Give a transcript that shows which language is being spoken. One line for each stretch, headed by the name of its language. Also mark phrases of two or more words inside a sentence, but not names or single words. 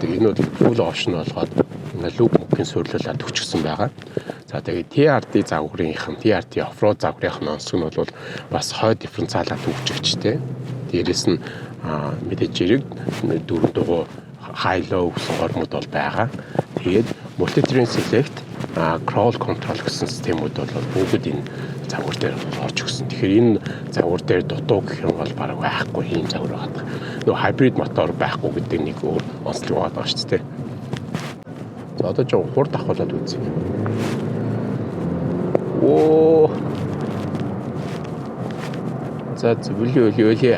Mongolian: Энэ бол full option болгоод люк мөхийн суйрлуулаад өчгсөн байгаа. За тэгээд TRD загварынх нь TRD оффроуд загварынх нь онцлог нь бол бас хой дифференциалаад өгчтэй. Дээрээс нь мэдээж хэрэг дөрөв дугуй
English: high low
Mongolian: гэсэн гормод бол байгаа. Тэгээд
English: multi-terrain select, crawl control
Mongolian: гэсэн системүүд бол бүгд энэ загвар дээр орж өгсөн. Тэгэхээр энэ загвар дээр дутуу гэх юм бол бараг байхгүй ийм загвар байгаа. Нөгөө hybrid мотор байхгүй гэдэг нэг өөр онцлог байгаа шүү дээ. За одоо ч хурд ахуулаад үзье. Оо. За зөвлөе.